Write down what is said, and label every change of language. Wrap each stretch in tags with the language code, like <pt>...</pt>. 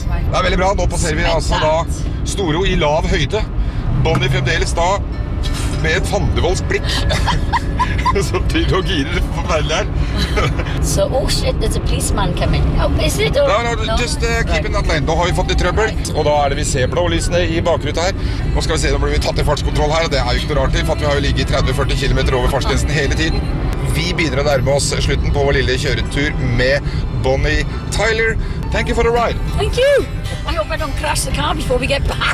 <no>Det veldig bra. Nå passerer vi altså da Storo I lav høyde. Bonnie fremdeles da med et fandevoldsk blikk. Så tid og gir det på veldig her.</no> <en>So, oh shit, there's a policeman coming. Oh, is it or... No, just keep in that lane.</en> <no>Da har vi fått litt trøbbel. Right. Og da det vi ser blålysene I bakruta her. Nå skal vi se, da blir vi tatt I fartskontroll her. Det jo ikke noe rart til, for vi har jo ligget 30-40 kilometer over fartsgrensen hele tiden. Vi begynner å nærme oss slutten på vår lille kjøretur med Bonnie Tyler.</no> <en>Thank you for the ride. Thank you. I hope I don't crash the car before we get back.</en>